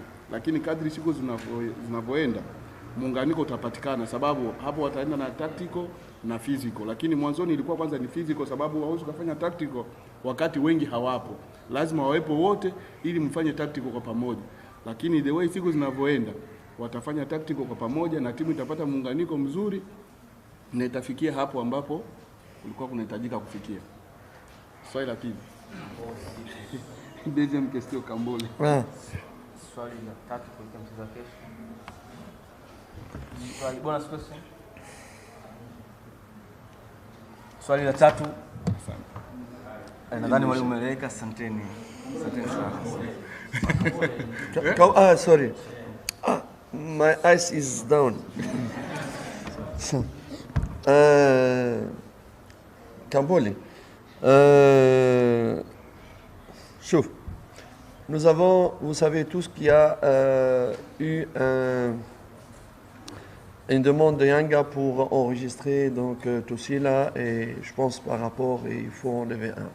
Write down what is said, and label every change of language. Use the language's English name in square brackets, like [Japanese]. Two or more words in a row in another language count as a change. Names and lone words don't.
[Swahili] Lakini kadri siku zinavyoenda muunganiko utapatikana, sababu hapo wataenda na tactical na physical. Lakini mwanzoni ilikuwa kwanza ni physical, sababu hauwezi kufanya tactical wakati wengi hawapo. Lazima wawepo wote ili mfanye tactical kwa pamoja. Lakini [English] the way [Swahili] siku zinavyoenda watafanya tactical kwa pamoja na timu itapata muunganiko mzuri na itafikia hapo ambapo kulikuwa kunahitajika kufikia. Swali la pili. [French] Deuxième question Kambole. [Swahili] Swali la 3 kwa mchezo wa kesho. Bonus question. Swali la 3. Nadhani wale umeeleweka, asanteni. Asanteni sana. [English] Sorry. My eyes is down. Kambole. [French] Chouf. Nous avons, vous savez tous qu'il y a eu une demande de Yanga pour enregistrer donc Tosila, et je pense par rapport, il faut enlever un.